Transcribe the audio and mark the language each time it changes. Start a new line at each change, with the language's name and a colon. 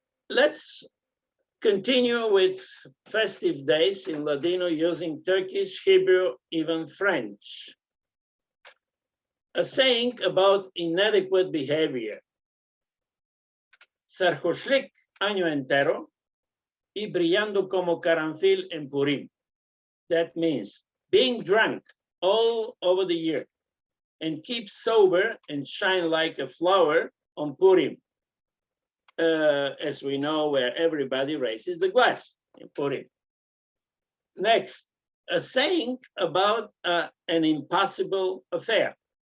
English: Let's continue with festive days in Ladino using Turkish, Hebrew, even French. A saying about inadequate behavior.
Ladino: Sarhoshlik año entero y brillando como caranfil en Purim.
English: That means being drunk all over the year and keep sober and shine like a flower on Purim. As we know, where everybody raises the glass in Purim. Next, a saying about an impossible affair.